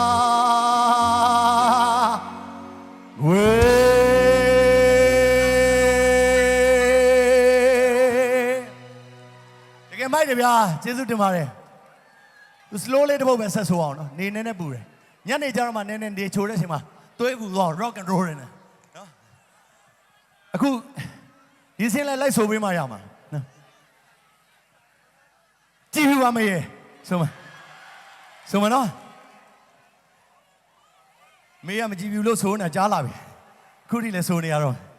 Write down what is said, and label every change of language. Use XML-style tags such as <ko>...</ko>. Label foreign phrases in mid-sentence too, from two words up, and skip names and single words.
<my>ဝေတကယ်မိုက်တယ်ဗျာကျေးဇူးတင်ပါတယ်သူ slow လေးတစ်ပုတ်ပဲဆက်ဆိုအောင်နော်နေနဲ့ပူတယ်ညနေကျတော့မှနေနေချိုတဲ့အချိန်မှာသွေးပူသွား</my> <en>rock and roll</en> <my>နေတယ်နော်အခုဒီစင်းလိုက်ဆိုပေးမှရမှာနော်ကြည့်ပါမေဆိုမနော် မေကမကြည့်ဘူးလို့ဆိုနေတာကြားလာပြီခုထိလည်းဆိုနေရတော့</my>